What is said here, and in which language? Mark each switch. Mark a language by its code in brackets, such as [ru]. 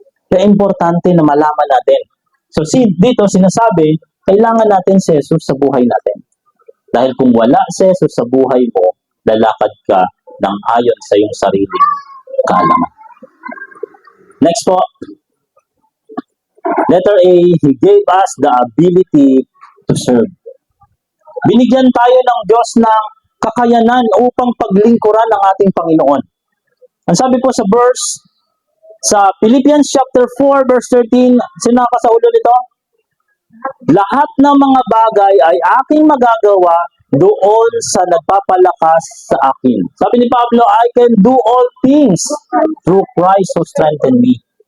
[tl] Kaya importante na malaman natin. So dito sinasabi, kailangan natin si Jesus sa buhay natin. Dahil kung wala si Jesus sa buhay mo, lalakad ka ng ayon sa iyong sariling kaalaman. Next po. [en] Letter A, He gave us the ability to serve. [tl] Binigyan tayo ng Diyos ng kakayanan upang paglingkuran ng ating Panginoon. Ang sabi po sa verse, sa Philippians chapter 4 verse 13, sinapa sa ulo nito? Lahat ng mga bagay ay aking magagawa doon sa nagpapalakas sa akin. Sabi ni Pablo, [en] I can do all things through Christ who strengthened me.